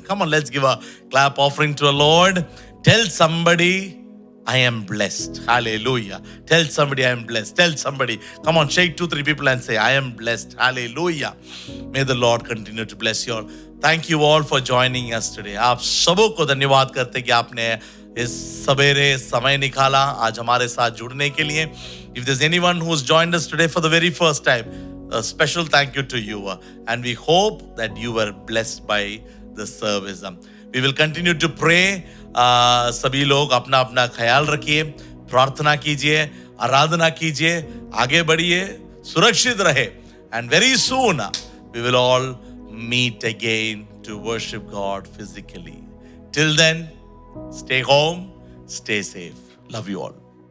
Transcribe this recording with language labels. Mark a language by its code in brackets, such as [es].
[en] Come on, let's give a clap offering to the Lord. Tell somebody, I am blessed. Hallelujah. Tell somebody I am blessed. Tell somebody. Come on, shake 2-3 people and say, I am blessed. Hallelujah. May the Lord continue to bless you all. Thank you all for joining us today. [hi] आप सबों को धन्यवाद करते कि आपने इस सवेरे समय निकाला आज हमारे साथ जुड़ने के लिए. [en] If there's anyone who's joined us today for the very first time, a special thank you to you. And we hope that you were blessed by the service. We will continue to pray. [hi] सभी लोग अपना अपना ख्याल रखिए, प्रार्थना कीजिए, आराधना कीजिए, आगे बढ़िए, सुरक्षित रहे. [en] And very soon we will all meet again to worship God physically. Till then, stay home, stay safe. Love you all.